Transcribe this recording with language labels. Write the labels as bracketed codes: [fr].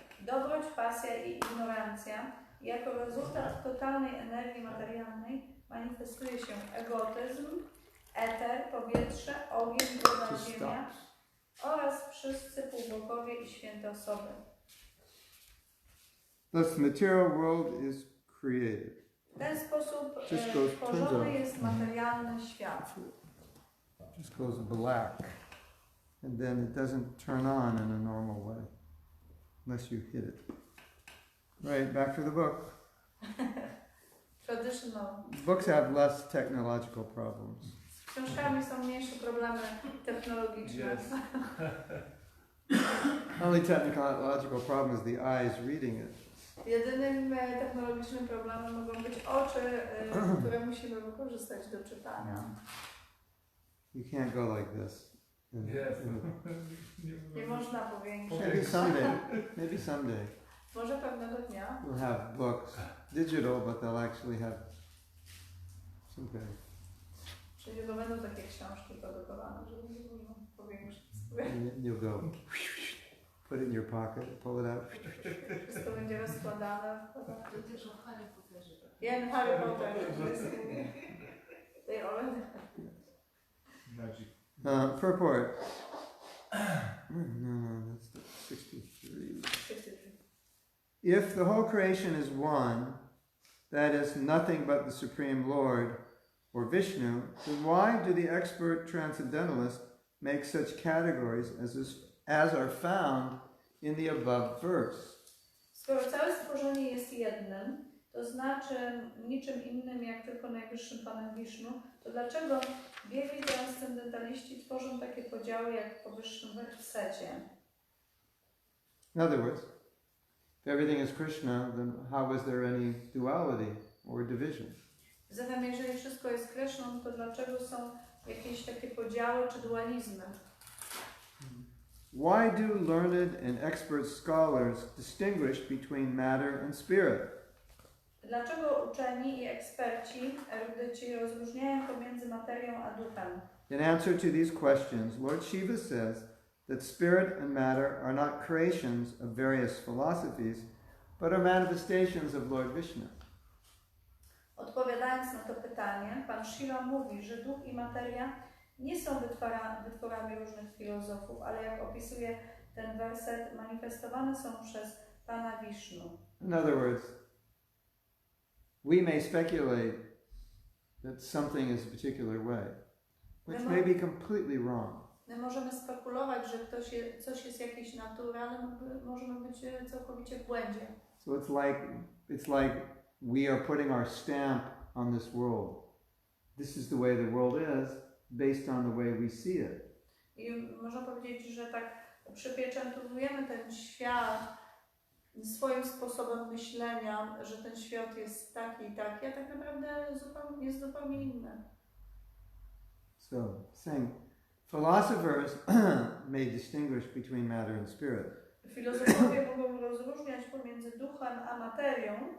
[pl] Dobroć, pasja i ignorancja. I jako rezultat totalnej energii materialnej manifestuje się egotyzm, eter, powietrze, ogień, woda, ziemia, oraz wszyscy półbogowie i święte osoby. [en] Thus the material world is created. [pl] W ten sposób [en] Just goes- [pl] tworzony [en] turns out. [pl] jest materialny świat. [en] Just goes black. And then it doesn't turn on in a normal way. Unless you hit it. Right, back to the book. Traditional. Books have less technological problems. [pl] Z książkami są mniejsze problemy technologiczne. [en] Yes. Only technological problem is the eyes reading it. [pl] Jedynym technologicznym problemem mogą być oczy, które musimy wykorzystać do czytania. [en] You can't go like this. Yes. [pl] Nie można powiększyć. [en] Maybe someday [pl] Może pewnego dnia [en] we'll have books, digital, but they'll actually have something. [pl] przecież będą takie książki produkowane, że będzie można powiększyć. [en] And you'll go, put it in your pocket, pull it out. [pl] Wszystko będzie rozkładane. To też o Harry Potterze. [en] Jen Harry Potter. They already... Magic. Purport. No, that's the 63. 63. If the whole creation is one, that is nothing but the Supreme Lord, or Vishnu, then why do the expert transcendentalists make such categories as are found in the above verse? [pl] Skoro całe stworzenie jest jednym, to znaczy niczym innym jak tylko najwyższym Panem Wisznu, to dlaczego biegli transcendentaliści tworzą takie podziały jak w powyższym wersecie? [en] In other words, if everything is Krishna, then how is there any duality or division? [pl] Zatem jeżeli wszystko jest Kryszną, to dlaczego są jakieś takie podziały czy dualizmy? [en] Why do learned and expert scholars distinguish between matter and spirit? [pl] Dlaczego uczeni i eksperci, erudyci rozróżniają pomiędzy materią a duchem? [en] In answer to these questions, Lord Shiva says that spirit and matter are not creations of various philosophies, but are manifestations of Lord Vishnu. [pl] Odpowiadając na to pytanie, Pan Shiva mówi, że duch i materia nie są wytworami różnych filozofów, ale jak opisuje ten werset, manifestowane są przez Pana Wisznu. [en] In other words, we may speculate that something is a particular way, which may be completely wrong. [pl] My możemy spekulować, że coś jest jakieś natury, ale możemy być całkowicie w błędzie. [en] So it's like we are putting our stamp on this world. This is the way the world is, based on the way we see it. [pl] I można powiedzieć, że tak przypieczętujemy ten świat swoim sposobem myślenia, że ten świat jest taki i taki, a tak naprawdę jest zupełnie inny. [en] So, saying philosophers may distinguish between matter and spirit. [pl] Filozofowie mogą rozróżniać pomiędzy duchem a materią.